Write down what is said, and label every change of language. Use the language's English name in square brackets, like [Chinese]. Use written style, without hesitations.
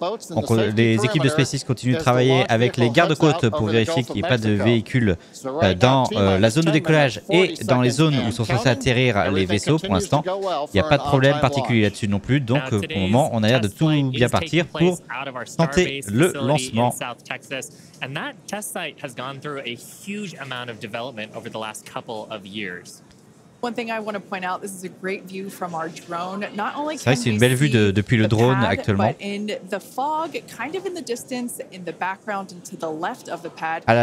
[French] Donc, les équipes de SpaceX continuent de travailler avec les gardes-côtes pour vérifier qu'il n'y ait pas de véhicules dans la zone de décollage et dans les zones où sont censés atterrir les vaisseaux. Pour l'instant, il n'y a pas de problème particulier là-dessus non plus. Donc, pour le moment, on a l'air de tout bien partir pour tenter le lancement. [English] And that test site has gone through a huge amount of development over the last couple of years. One thing I want to point out, this is a great view from our drone. Not only [French] c'est vrai que c'est une belle vue depuis le drone actuellement. [English] In the fog, kind of in the distance, in the background and to the left of the pad.